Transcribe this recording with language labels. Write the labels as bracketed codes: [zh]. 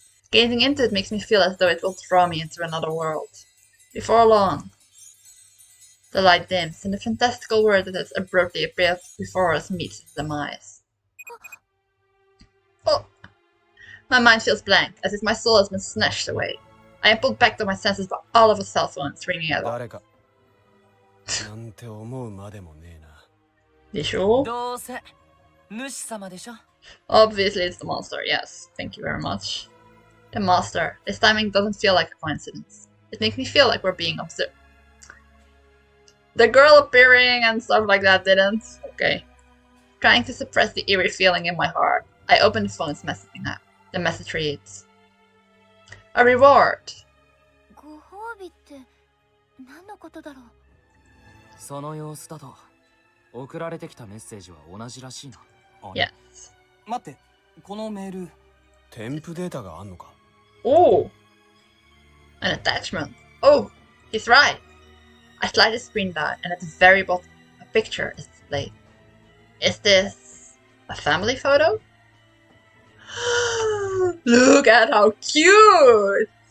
[en] Gazing into it makes me feel as though it will draw me into another world. Before long, the light dims, and the fantastical world that has abruptly appeared before us meets its demise. Oh! My mind feels blank, as if my soul has been snatched away. I am pulled back to my senses by all of a cell phones ringing at once. [ja] なんて思うまでもねえな。 [en] You sure? [ja] どうせ主様でしょ。 [en] Obviously it's the monster, yes. Thank you very much. The master. This timing doesn't feel like a coincidence. It makes me feel like we're being observed. The girl appearing and stuff like that didn't. Okay. Trying to suppress the eerie feeling in my heart, I open the phone's messaging app. The message reads, a reward. [ja] ご褒美って何のことだろう。その様子だと送られてきたメッセージは同じらしいな。 [en] Yes. [ja] 待って、このメール。添付データがあんのか？ [en] Oh! An attachment. Oh, he's right. I slide the screen down, and at the very bottom, a picture is displayed. Is this a family photo? Look at how cute!